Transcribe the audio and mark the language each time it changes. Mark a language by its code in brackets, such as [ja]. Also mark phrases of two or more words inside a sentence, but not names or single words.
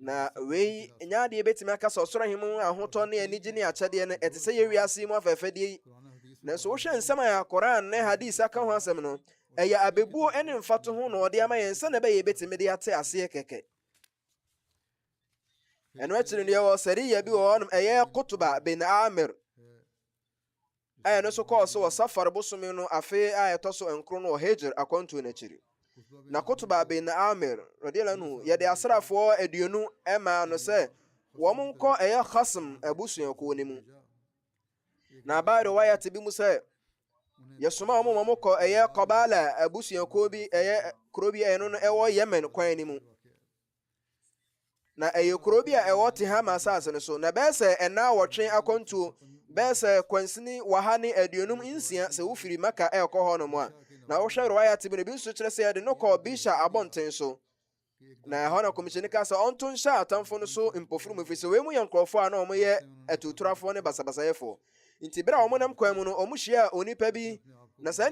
[ak] na wei nya ade betimi aka sɛ ɔsoro ahemu ahotɔ ne anigye ne akyɛdeɛ no ɛte sɛ yɛwiase mu afɛɛfɛdeɛ yi nanso wohwɛ nsɛm a Koran ne hadis aka ho asɛm no ɛyɛ abebuo ne mfato ho na ɔde ama yɛn sɛ na ɛbɛyɛ yɛbɛtumi de ate aseɛ kɛkɛ. ɛno akyiri no yɛwɔ sariya bi wɔ hɔnom ɛyɛ Kutuba bin Amir ɛyɛ no nso kɔɔ so wɔ Safar bosome no afe a ɛtɔ so nkron no wɔ Hijr akwantuo n'akyiri. Na Kutuba bin Amir [ar] رضي الله عنه [ak] yɛde asrafoɔ 20 ɛmaa no sɛ wɔn nkɔ ɛyɛ Khasm abusuakuo no mu. na aba riwayat bi mu sɛ yɛsoma wɔn kɔ ɛyɛ Qabala abusuakuo bi ɛyɛ kuro bi ɛno no ɛwɔ Yemen kwan no mu. na ɛyɛ kuro bi a ɛwɔ Tihama asase no so na bɛyɛ sɛ ɛna wɔtwe akwantuo bɛyɛ sɛ kwansini waha ne 26 sɛ wofiri Maka ɛkɔ hɔ no mu a na wohwɛ riwayat bi no bi nso kyerɛ sɛ yɛde no kɔ Bisha abɔnten so na ɛhɔ na kɔmhyɛni ka sɛ ɔnto nhyɛ atamfo no so mpofuru mu firi sɛ wei mu yɛ nkurɔfoɔ a na ɔmoyɛ atuturafoɔ ne basabasayɛfoɔ nti bere a ɔmonam kwan mu no ɔmo hyia onipa bi na saa